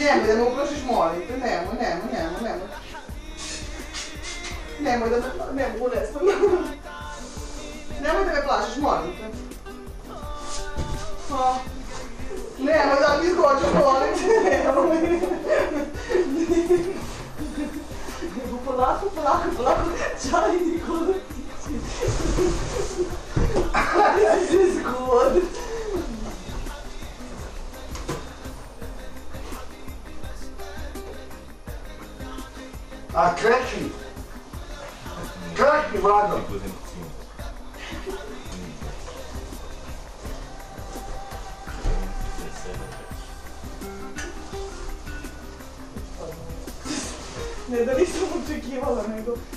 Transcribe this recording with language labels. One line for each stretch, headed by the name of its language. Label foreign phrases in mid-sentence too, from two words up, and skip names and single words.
Serbian: Nemoj da me uplašiš, molim te, nemoj. Nemoj da me plašiš, ne mogu, ne smem. Nemoj da me plašiš, molim te. Nemoj da mi skočiš, molim te, nemoj. Polako, čaj Nikola.
English: This is good.
Serbian: A krekni. Krekni, Vlado. Ne da nisam očekivala, nego...